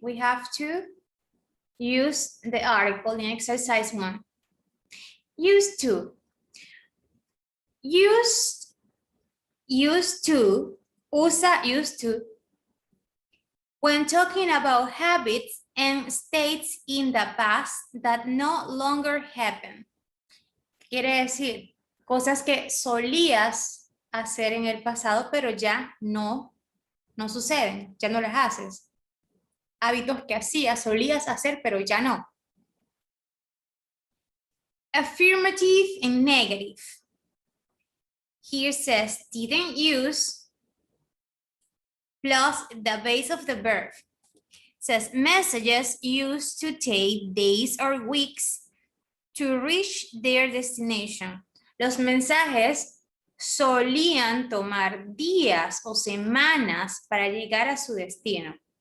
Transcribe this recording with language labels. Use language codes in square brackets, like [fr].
[en] We have to use the article in exercise 1. Used to. Used to, usa used to, when talking about habits and states in the past that no longer happen. [es] Quiere decir, cosas que solías hacer en el pasado, pero ya no suceden, ya no las haces. Hábitos que hacías, solías hacer, pero ya no. [en] Affirmative and negative. Here says, didn't use plus the base of the verb. Says, messages used to take days or weeks to reach their destination. [es] Los mensajes solían tomar días o semanas para llegar a su destino.